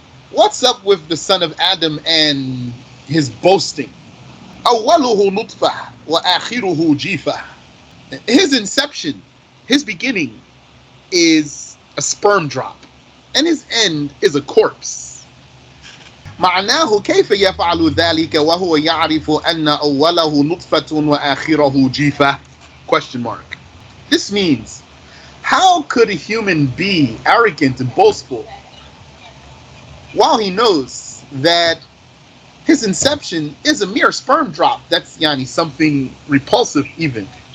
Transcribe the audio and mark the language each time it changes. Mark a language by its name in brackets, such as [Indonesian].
[English] What's up with the son of Adam and his boasting? [Arabic] أوله نطفة وآخره جيفة. [English] His inception, his beginning is a sperm drop, and his end is a corpse. [Arabic] معناه كيف يفعل ذلك وهو يعرف أن أوله نطفة وآخره جيفة? [English] Question mark. This means, how could a human be arrogant and boastful while he knows that his inception is a mere sperm drop? That's something repulsive even.